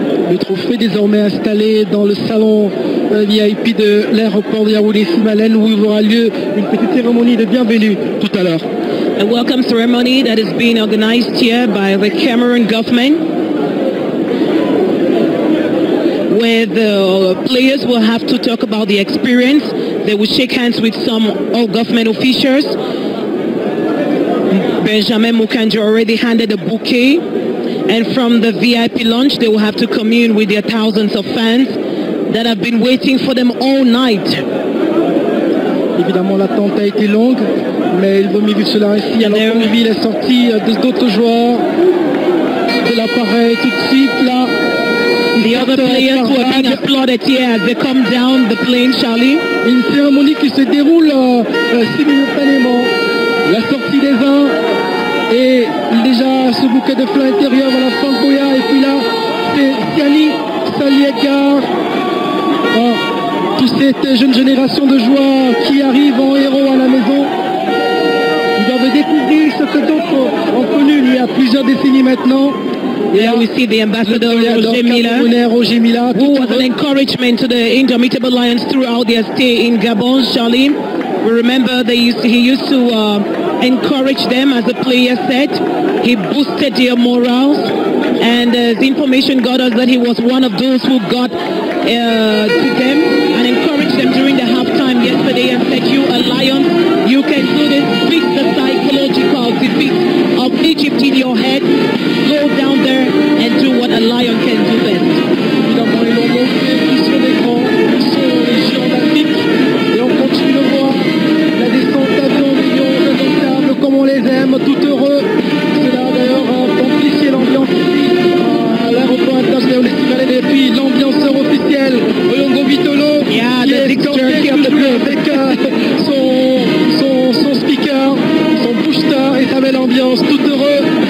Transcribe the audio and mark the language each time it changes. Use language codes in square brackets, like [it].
[fr] Le trophée désormais installé dans le salon VIP de l'aéroport de Yaoundé-Simalène où il aura lieu une petite cérémonie de bienvenue tout à l'heure. [en] A welcome ceremony that is being organized here by the Cameroon government, where the players will have to talk about the experience. They will shake hands with some government officials. Benjamin Mukanjo already handed a bouquet, and from the VIP lounge they will have to commune with their thousands of fans that have been waiting for them all night. [fr] Évidemment, l'attente a été longue, mais il vaut mieux vivre cela ainsi. Alors qu'on vit les sorties d'autres joueurs de l'appareil tout de suite là. [en] The other players who are being applauded here as they come down the plane, Charlie. [fr] Une cérémonie qui se déroule simultanément. La sortie des uns et déjà ce bouquet de fleurs intérieurs, voilà Franck Boya, et puis là c'est Siani Saliekar. Toute cette jeune génération de joueurs qui arrivent en héros à la maison. Ils doivent découvrir ce que d'autres ont connu il y a plusieurs décennies maintenant. [en] Here we see the ambassador Roger Mila, who was an encouragement to the Indomitable Lions throughout their stay in Gabon, Charlie. We remember he used to encourage them, as the player said. He boosted their morals, and the information got us that he was one of those who got to them and encouraged them during the halftime yesterday and said, "You are lions, you can do this, beat the psychological defeat of Egypt in your head, go down there and do what a lion can do best." [fr] Évidemment, ils l'ont montré, ils sont des grands, ils sont les géants d'Afrique, et on continue de voir la descente d'avion, millions de comme on les aime, tout heureux. Cela d'ailleurs amplifié l'ambiance ici à l'aéroport international de Simalène, et puis l'ambianceur officiel Oyongo Vitolo, qui est avec son speaker, son booster, et ça met l'ambiance, tout heureux.